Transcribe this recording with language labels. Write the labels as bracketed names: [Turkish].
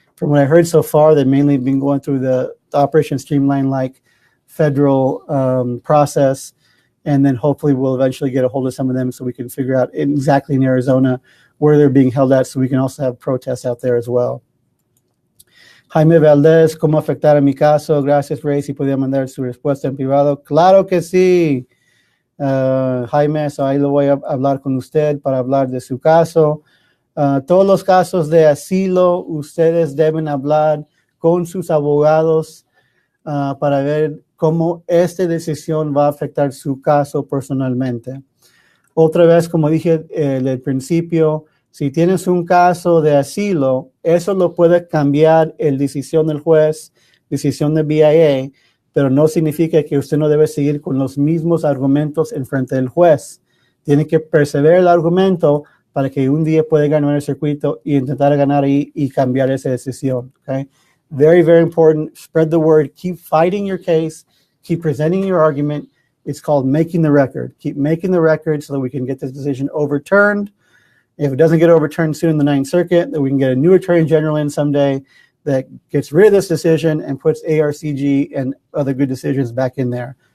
[English] From what I heard so far, they've mainly been going through the Operation Streamline like federal process, and then hopefully we'll eventually get a hold of some of them so we can figure out exactly in Arizona where they're being held at, so we can also have protests out there as well. [Spanish] Jaime Valdez, ¿cómo afectar a mi caso? Gracias, Ray, si podía mandar su respuesta en privado. Claro que sí. Jaime, so ahí lo voy a hablar con usted para hablar de su caso. Todos los casos de asilo, ustedes deben hablar con sus abogados para ver cómo esta decisión va a afectar su caso personalmente. Otra vez, como dije al principio, si tienes un caso de asilo, eso lo puede cambiar la decisión del juez, decisión del BIA, pero no significa que usted no debe seguir con los mismos argumentos en frente del juez. Tiene que perseverar el argumento para que un día pueda ganar el circuito y intentar ganar ahí y cambiar esa decisión. [English] Okay? Very, very important. Spread the word. Keep fighting your case. Keep presenting your argument. It's called making the record. Keep making the record so that we can get this decision overturned. If it doesn't get overturned soon in the Ninth Circuit, that we can get a new attorney general in someday that gets rid of this decision and puts ARCG and other good decisions back in there.